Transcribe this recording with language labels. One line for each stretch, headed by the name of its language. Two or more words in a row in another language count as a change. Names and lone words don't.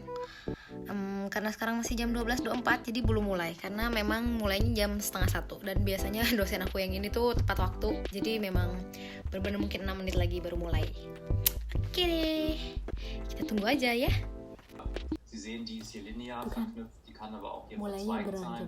Indonesian: Karena sekarang masih jam 12.24, jadi belum mulai, karena memang mulainya jam 12:30. Dan biasanya dosen aku yang ini tuh tepat waktu, jadi memang benar-benar mungkin 6 menit lagi baru mulai. Oke deh, kita tunggu aja ya.
German: Sie sehen, die ist hier linear verknüpft, die kann aber auch hier verzweigt sein.